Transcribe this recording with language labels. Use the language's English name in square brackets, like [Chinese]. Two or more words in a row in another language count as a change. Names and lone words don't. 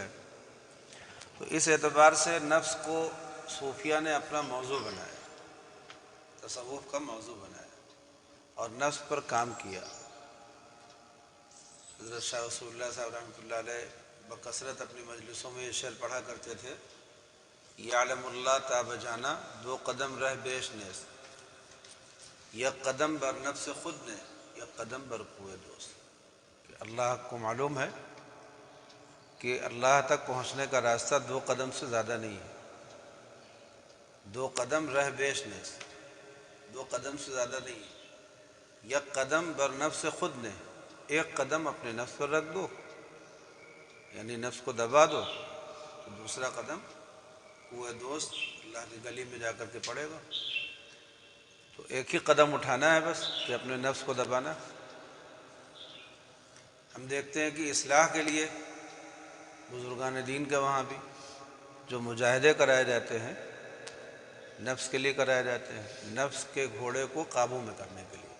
[Urdu] تو اس اعتبار سے نفس کو صوفیہ نے اپنا موضوع بنایا، تصوف کا موضوع بنایا، اور نفس پر کام کیا۔ حضرت شاہ رسول اللہ صاحب رحمۃ اللہ علیہ بکثرت اپنی مجلسوں میں یہ شعر پڑھا کرتے تھے، [Persian] یعلم اللہ تا بجانا دو قدم رہ بیش نیست، یک قدم بر نفس خود نے یک قدم بر کوئے دوست، [Urdu] کہ اللہ کو معلوم ہے کہ اللہ تک پہنچنے کا راستہ دو قدم سے زیادہ نہیں ہے، [Persian] دو قدم رہ بیش نیست، [Urdu] دو قدم سے زیادہ نہیں ہے، [Persian] یک قدم بر نفس خود نے، [Urdu] ایک قدم اپنے نفس پر رکھ دو، یعنی نفس کو دبا دو، تو دوسرا قدم کوئے دوست اللہ کی گلی میں جا کر کے پڑے گا۔ تو ایک ہی قدم اٹھانا ہے بس، کہ اپنے نفس کو دبانا۔ ہم دیکھتے ہیں کہ اصلاح کے لیے بزرگان دین کے وہاں بھی جو مجاہدے کرائے جاتے ہیں نفس کے لیے کرائے جاتے ہیں، نفس کے گھوڑے کو قابو میں کرنے کے لیے۔